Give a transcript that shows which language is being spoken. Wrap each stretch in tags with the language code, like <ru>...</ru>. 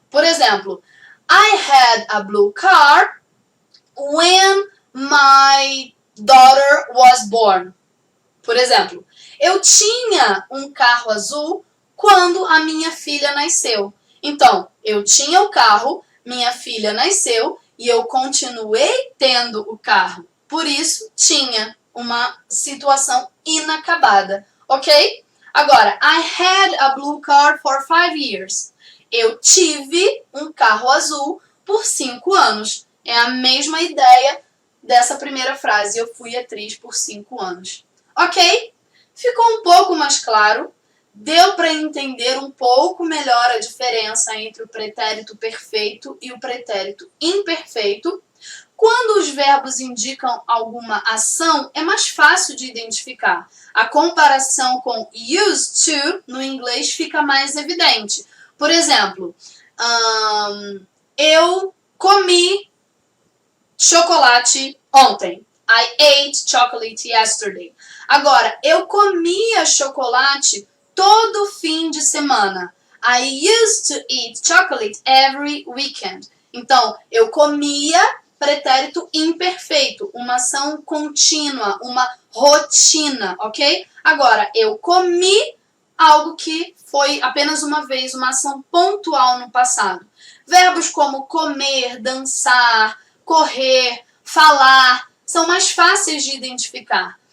<pt>Por exemplo,</pt> <en>I had a blue car when my daughter was born.</en> <pt>Por exemplo, eu tinha um carro azul quando a minha filha nasceu. Então, eu tinha o carro minha filha nasceu e eu continuei tendo o carro. Por isso, tinha uma situação inacabada, ok? Agora,</pt> <en>I had a blue car for 5 years.</en> <pt>Eu tive um carro azul por 5 anos. É a mesma ideia dessa primeira frase. Eu fui atriz por 5 anos. Ok? Ficou um pouco mais claro? Deu para entender um pouco melhor a diferença entre o pretérito perfeito e o pretérito imperfeito? Quando os verbos indicam alguma ação, é mais fácil de identificar. A comparação com used to, no inglês, fica mais evidente. Por exemplo, eu comi chocolate ontem.</pt> <en>I ate chocolate yesterday.</en> <pt>Agora, eu comia chocolate todo fim de semana.</pt> <en>I used to eat chocolate every weekend.</en> <pt>Então, eu comia pretérito imperfeito, uma ação contínua, uma rotina, ok? Agora, eu comi algo que foi apenas uma vez, uma ação pontual no passado. Verbos como comer, dançar, correr, falar, são mais fáceis de identificar.</pt>